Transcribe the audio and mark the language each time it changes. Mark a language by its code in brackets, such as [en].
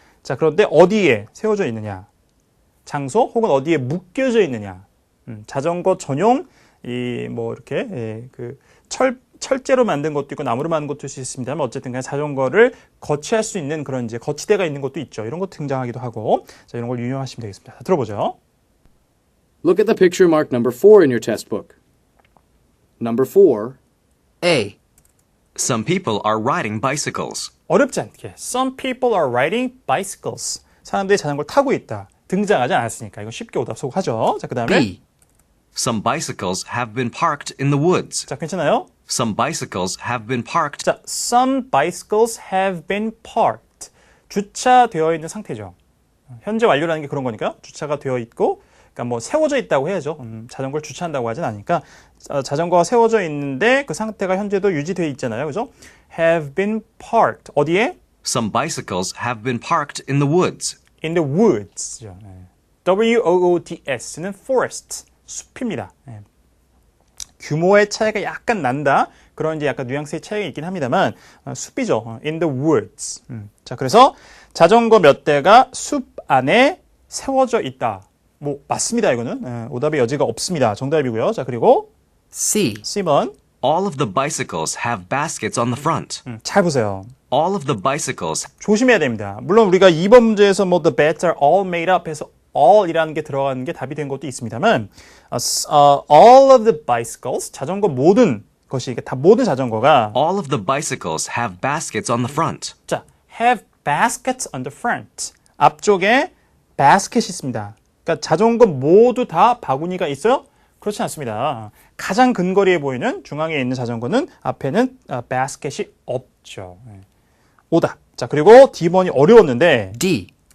[ko] 자, 그런데 어디에 세워져 있느냐? 장소 혹은 어디에 묶여져 있느냐? 자전거 전용 이렇게 철제로 만든 것도 있고 나무로 만든 것도 있습니다만 어쨌든 그냥 자전거를 거치할 수 있는 그런 이제 거치대가 있는 것도 있죠. 이런 것 등장하기도 하고 자, 이런 걸 유용하시면 되겠습니다. 자, 들어보죠. [en] Look at the picture marked number 4 in your test book. Number 4. A. Some people are riding bicycles. [ko] 어렵지 않게 [en] Some people are riding bicycles. [ko] 사람들이 자전거를 타고 있다. 등장하지 않았으니까 이건 쉽게 오답하죠. 자, 그 다음에 [en] B. Some bicycles have been parked in the woods. [ko] 자, 괜찮아요? [en] Some bicycles have been parked. 자, some bicycles have been parked. [ko] 주차되어 있는 상태죠. 현재 완료라는 게 그런 거니까 주차가 되어 있고 그러니까 뭐 세워져 있다고 해야죠. 자전거를 주차한다고 하진 않으니까 자전거가 세워져 있는데 그 상태가 현재도 유지되어 있잖아요. 그죠? [en] have been parked. [ko] 어디에? [en] Some bicycles have been parked in the woods. in the woods. W-O-O-D-S는 forest. [ko] 숲입니다. 규모의 차이가 약간 난다. 그런 이제 약간 뉘앙스의 차이가 있긴 합니다만 숲이죠. [en] in the woods. [ko] 자, 그래서 자전거 몇 대가 숲 안에 세워져 있다. 뭐 맞습니다. 이거는 오답의 여지가 없습니다. 정답이고요. 자, 그리고 [en] C. [ko] C번 [en] All of the bicycles have baskets on the front. [ko] 잘 보세요. [en] All of the bicycles. [ko] 조심해야 됩니다. 물론 우리가 2번 문제에서 뭐 [en] the beds are all made up [ko] 해서 all이라는 게 들어가는 게 답이 된 것도 있습니다만 [en] all of the bicycles [ko] 자전거 모든 것이 그러니까 다 모든 자전거가 [en] All of the bicycles have baskets on the front. 자 have baskets on the front [ko] 앞쪽에 basket이 있습니다. 그러니까 자전거 모두 다 바구니가 있어요? 그렇지 않습니다. 가장 근거리에 보이는 중앙에 있는 자전거는 앞에는 basket이 없죠. 오답. 자, 그리고 D번이 어려웠는데 [en] D.